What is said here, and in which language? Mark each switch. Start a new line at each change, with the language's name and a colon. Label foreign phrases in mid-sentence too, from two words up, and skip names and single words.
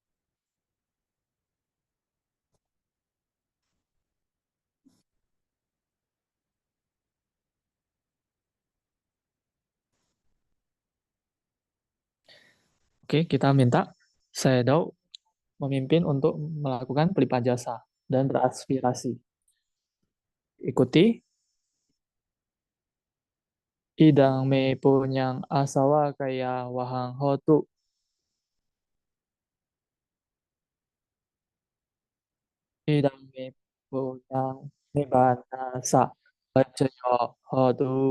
Indonesian: Oke, kita minta Sayadaw memimpin untuk melakukan pelipaan jasa dan beraspirasi. Ikuti.
Pali: Idang me punyang asawa kaya wahang hotu. Idang me punyang nibbana sa pacayo hotu.